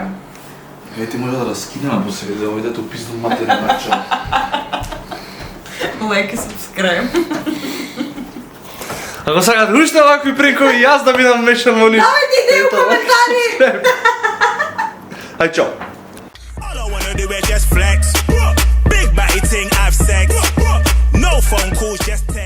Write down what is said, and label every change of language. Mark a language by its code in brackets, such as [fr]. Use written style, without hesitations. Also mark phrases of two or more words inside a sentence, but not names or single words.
[mk] Ти може да раскинеме по себе, да ојде ту пизду матерна нача. Лайк и субскрайб. Ако сакате уште вакви пренкови, јас да бидам мешан во нив. Давајте у коментари. Ај чао. [en] All I wanna do is just flex. Big body thing, have sex. No phone calls, just